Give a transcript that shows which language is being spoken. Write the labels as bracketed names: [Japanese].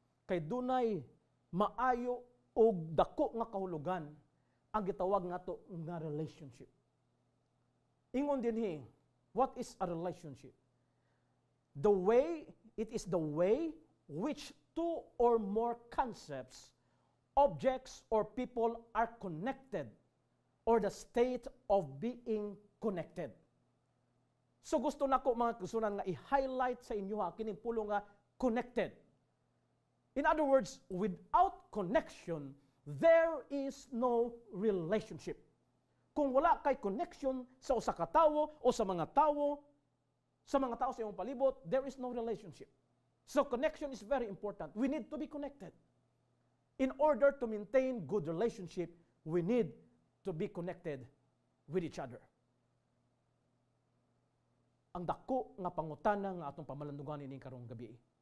[Cebuano] Kay dunay maayo og dako nga kahulugan ang gitawag nato nga relationship. Ingon dinhi, [English] what is a relationship? It is the way which two or more concepts, objects, or people are connected, or the state of being connected. [Cebuano] So gusto nako mga kusunan nga i-highlight sa inyo kining pulo nga connected. [English] In other words, without connection, there is no relationship. [Cebuano] Kung wala kay connection sa usa ka tawo o sa mga tao sa imong palibot, [English] there is no relationship. So connection is very important. We need to be connected. In order to maintain good relationship, we need to be connected with each other. [Cebuano] Ang dako nga pangutana nga atong pamalandungan ining karong gabi.